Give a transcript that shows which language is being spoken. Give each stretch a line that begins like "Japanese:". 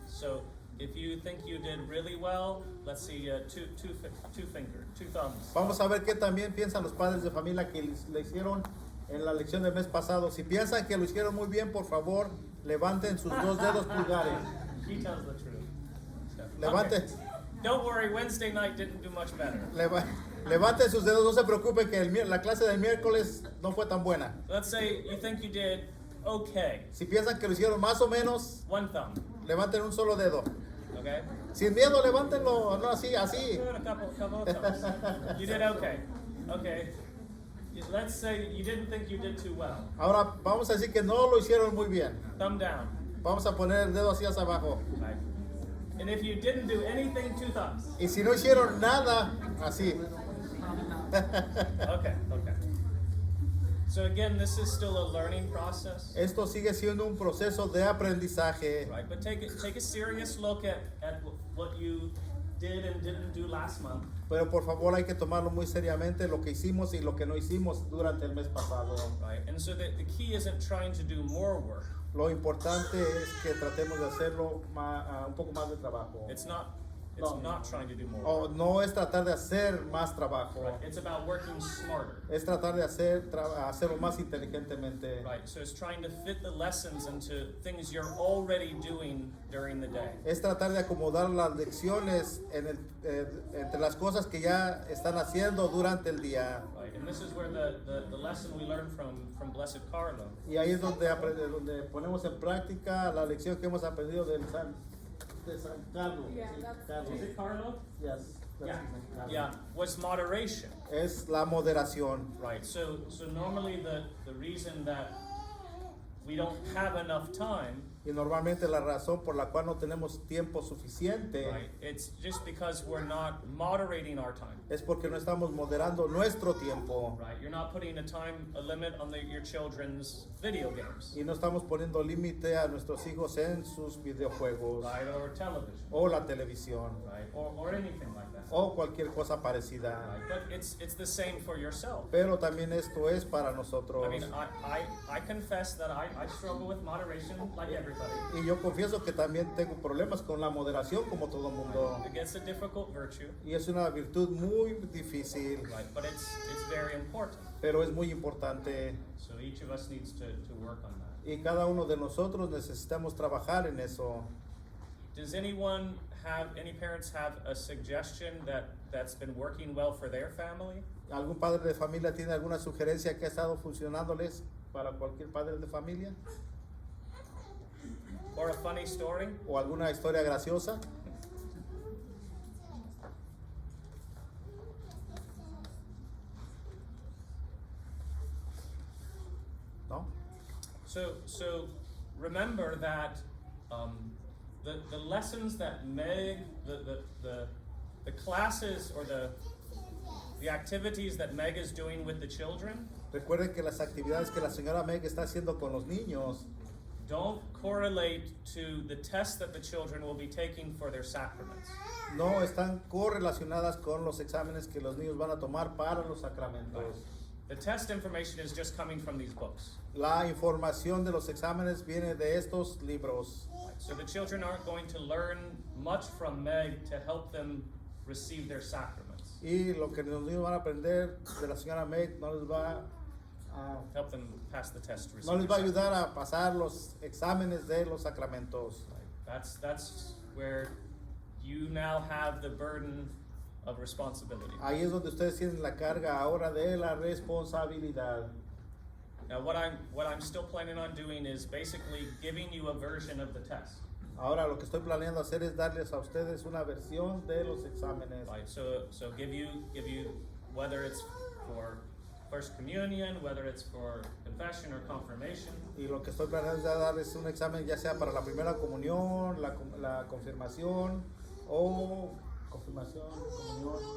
English: So, if you think you did really well, let's see, two thumbs.
Spanish: Vamos a ver qué también piensan los padres de familia que le hicieron en la lección del mes pasado. Si piensan que lo hicieron muy bien, por favor, levanten sus dos dedos pulgares.
English: He tells the truth.
Spanish: Levanten,
English: Okay. Don't worry, Wednesday night didn't do much better.
Spanish: levanten sus dedos, no se preocupen que la clase del miércoles no fue tan buena.
English: Let's say you think you did okay.
Spanish: Si piensan que lo hicieron más o menos,
English: One thumb,
Spanish: levanten un solo dedo.
English: okay?
Spanish: Sin miedo, levántenlo, no así, así.
English: Good, a couple of thumbs. You did okay. Okay. Let's say you didn't think you did too well.
Spanish: Ahora vamos a decir que no lo hicieron muy bien.
English: Thumb down.
Spanish: Vamos a poner el dedo así hacia abajo.
English: Right. And if you didn't do anything, two thumbs.
Spanish: Y si no hicieron nada, así.
English: Okay, okay. So again, this is still a learning process,
Spanish: Esto sigue siendo un proceso de aprendizaje.
English: right? But take a serious look at what you did and didn't do last month.
Spanish: Pero por favor hay que tomarlo muy seriamente lo que hicimos y lo que no hicimos durante el mes pasado.
English: Right, and so the key isn't trying to do more work.
Spanish: Lo importante es que tratemos de hacerlo un poco más de trabajo.
English: It's not
Spanish: No.
English: not trying to do more work.
Spanish: No es tratar de hacer más trabajo.
English: Right, it's about working smarter.
Spanish: Es tratar de hacerlo más inteligentemente.
English: Right, so it's trying to fit the lessons into things you're already doing during the day.
Spanish: Es tratar de acomodar las lecciones entre las cosas que ya están haciendo durante el día.
English: Right, and this is where the lesson we learned from Blessed Carlo.
Spanish: Y ahí es donde ponemos en práctica la lección que hemos aprendido de San Carlos. Sí, Carlos.
English: Is it Carlo? Yes, that's Yeah, his name, Carlos. yeah, was moderation.
Spanish: Es la moderación.
English: Right, so normally the reason that we don't have enough time,
Spanish: Y normalmente la razón por la cual no tenemos tiempo suficiente
English: right, it's just because we're not moderating our time.
Spanish: es porque no estamos moderando nuestro tiempo
English: Right, you're not putting a limit on your children's video games,
Spanish: y no estamos poniendo límite a nuestros hijos en sus videojuegos
English: right, or television,
Spanish: o la televisión
English: right, or anything like that.
Spanish: o cualquier cosa parecida.
English: Right, but it's the same for yourself.
Spanish: Pero también esto es para nosotros.
English: I mean, I confess that I struggle with moderation like everybody.
Spanish: Y yo confieso que también tengo problemas con la moderación como todo mundo.
English: It gets a difficult virtue,
Spanish: Y es una virtud muy difícil,
English: right, but it's very important.
Spanish: pero es muy importante.
English: So each of us needs to work on that.
Spanish: Y cada uno de nosotros necesitamos trabajar en eso.
English: Does any parents have a suggestion that's been working well for their family?
Spanish: ¿Algún padre de familia tiene alguna sugerencia que ha estado funcionándoles para cualquier padre de familia?
English: Or a funny story?
Spanish: ¿O alguna historia graciosa? ¿No?
English: So remember that The lessons that Meg, the classes or the activities that Meg is doing with the children
Spanish: Recuerden que las actividades que la señora Meg está haciendo con los niños
English: don't correlate to the tests that the children will be taking for their sacraments.
Spanish: no están correlacionadas con los exámenes que los niños van a tomar para los sacramentos.
English: The test information is just coming from these books.
Spanish: La información de los exámenes viene de estos libros.
English: So the children aren't going to learn much from Meg to help them receive their sacraments,
Spanish: Y lo que los niños van a aprender de la señora Meg no les va a,
English: help them pass the test to receive
Spanish: no les va a
English: their
Spanish: ayudar a pasar los exámenes de los sacramentos.
English: sacraments. That's where you now have the burden of responsibility.
Spanish: Ahí es donde ustedes tienen la carga ahora de la responsabilidad.
English: Now what I'm still planning on doing is basically giving you a version of the test.
Spanish: Ahora lo que estoy planeando hacer es darles a ustedes una versión de los exámenes.
English: Right, so give you whether it's for First Communion, whether it's for confession or confirmation,
Spanish: Y lo que estoy planeando es darles un examen ya sea para la primera comunión, la confirmación o confirmación, comunión